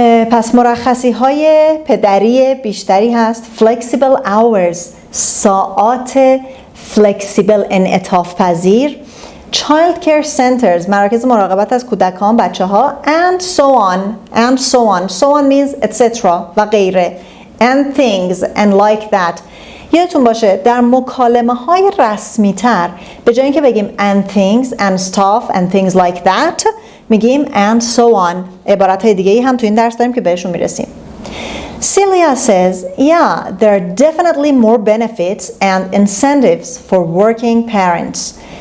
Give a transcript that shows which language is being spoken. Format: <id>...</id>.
<fa>پس مرخصی های پدری بیشتری هست.</fa> <en>flexible hours،</en> <fa>ساعات flexible، انعطاف پذیر.</fa> <en>child care centers،</en> <fa>مراکز مراقبت از کودکان، بچه ها.</fa> <en>and so on means etc.</en> <fa>و غیره.</fa> <en>and things and like that.</en> <fa>یادتون باشه در مکالمه های رسمی تر به جای اینکه بگیم</fa> <en>and things and stuff and things like that</en> <fa>میگیم</fa> <en>and so on.</en> <fa>عبارت های دیگه هم تو این درس داریم که بهشون میرسیم.</fa> <en>Celia says, yeah, there are definitely more benefits and incentives for working parents.</en>